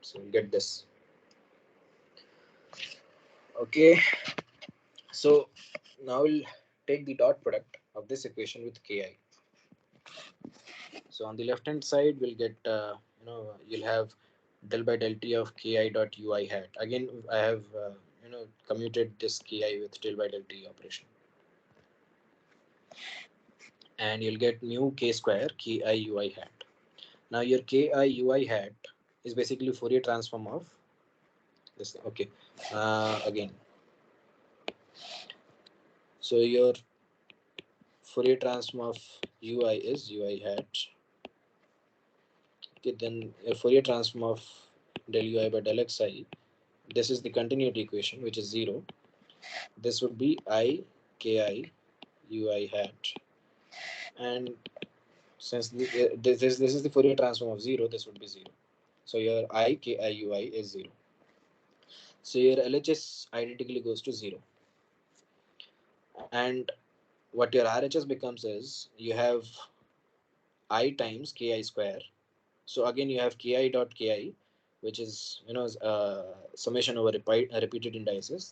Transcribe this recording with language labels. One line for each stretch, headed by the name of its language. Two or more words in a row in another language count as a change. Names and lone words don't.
English: So we'll get this. Okay, so now we'll take the dot product of this equation with ki. So on the left hand side, we'll get you'll have del by del t of ki dot ui hat. Again, I have commuted this ki with del by del t operation, and you'll get mu k square ki ui hat. Now your ki ui hat is basically Fourier transform of this. Okay, again, so your Fourier transform of ui is ui hat. Okay, then your Fourier transform of del ui by del xi. This is the continuity equation, which is 0. This would be I ki ui hat, and since this is the Fourier transform of 0, this would be 0. So your I ki ui is 0. So your LHS identically goes to 0, and what your RHS becomes is you have I times ki square. So again you have ki dot ki, which is summation over repeated indices.